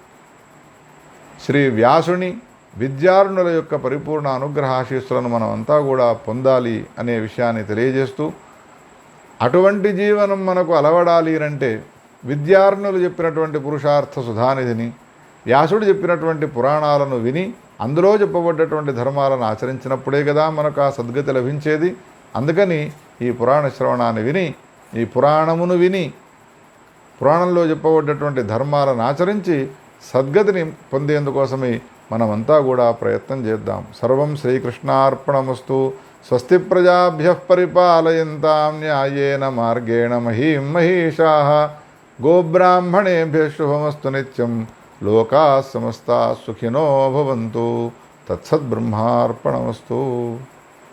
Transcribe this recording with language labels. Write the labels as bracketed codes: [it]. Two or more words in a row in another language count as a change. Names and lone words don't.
[te] శ్రీ వ్యాసుని విద్యార్థుల యొక్క పరిపూర్ణ అనుగ్రహాశీస్సులను మనం అంతా కూడా పొందాలి అనే విషయాన్ని తెలియజేస్తూ, అటువంటి జీవనం మనకు అలవడాలి అంటే విద్యార్థులు చెప్పినటువంటి పురుషార్థ సుధానిధిని, వ్యాసుడు చెప్పినటువంటి పురాణాలను విని అందులో చెప్పబడ్డటువంటి ధర్మాలను ఆచరించినప్పుడే కదా మనకు ఆ సద్గతి లభించేది. అందుకని ఈ పురాణ శ్రవణాన్ని విని, ఈ పురాణమును విని, పురాణంలో చెప్పబడ్డటువంటి ధర్మాలను ఆచరించి సద్గతిని పొందేందుకోసమే మనమంతా కూడా ప్రయత్నం చేద్దాం. [sa] సర్వం శ్రీకృష్ణార్పణమస్తు. స్వస్తి ప్రజాభ్యః పరిపాలయంతాం న్యాయేన మార్గేణ మహీం మహీషాః. గోబ్రాహ్మణేభ్యః శుభమస్తు నిత్యం. లోకాః సమస్తాః సుఖినో భవంతు. తత్సద్బ్రహ్మార్పణమస్తు.